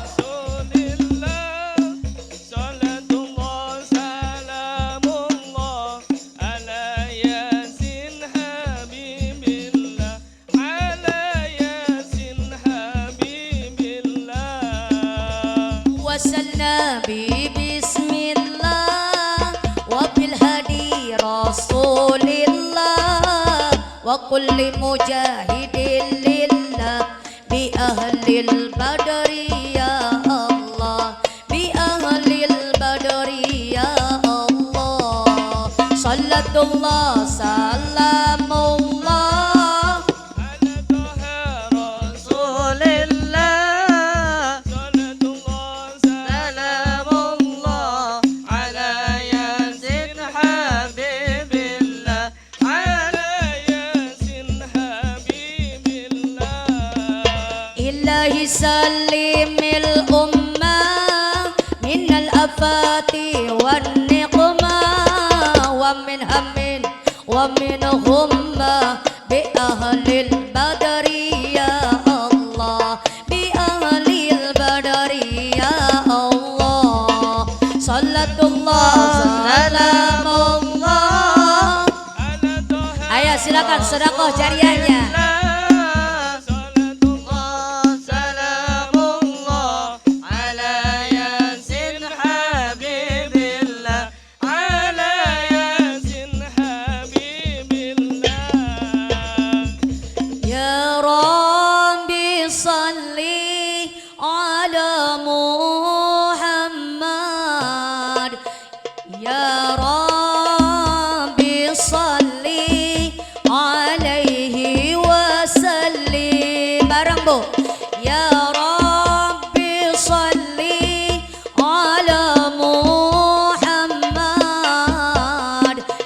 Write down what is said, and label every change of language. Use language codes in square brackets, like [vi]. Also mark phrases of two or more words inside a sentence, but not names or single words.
[ar] صلاة الله سلام الله على يس حبيب الله. على يس حبيب الله. توسلنا ببسم الله وبالهادي رسول الله وكل مجاهد لله بأهل البدر يا الله، بأهل البدر يا الله. صلاة الله سلام الله على طه رسول الله. صلاة الله سلام الله على يس حبيب الله. على يس حبيب الله. إلهي سلم الأمة من الآفات والنقمة ومن هم ومن غمة بأهل البدر يا الله، بأهل البدر يا الله. صلاة الله سلام الله. على طه [id] Ayo silakan sedekah jariahnya. [ar] صلاة الله سلام الله على يس حبيب الله. على يس حبيب الله. يا رب صل على محمد. يا رب صل عليه وسلم. [jv] Bareng Bu. [ar] يا رب صل على محمد.